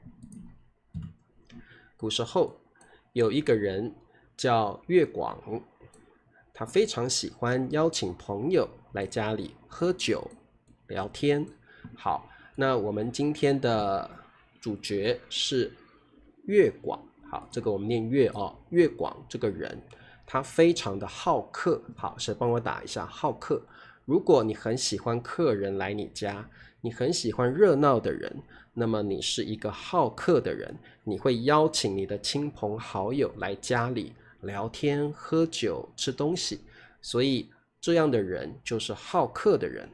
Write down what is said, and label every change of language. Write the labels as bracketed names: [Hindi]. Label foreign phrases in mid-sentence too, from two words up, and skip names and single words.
[Chinese] 古時候有一個人叫樂廣，他非常喜歡邀請朋友來家裡喝酒聊天。好，那我們今天的主角是樂廣。好，這個我們念樂哦。樂廣這個人，他非常的好客。好，誰幫我打一下好客？如果你很喜歡客人來你家，你很喜歡熱鬧的人，那麼你是一個好客的人，你會邀請你的親朋好友來家裡聊天、喝酒、吃東西，所以這樣的人就是好客的人。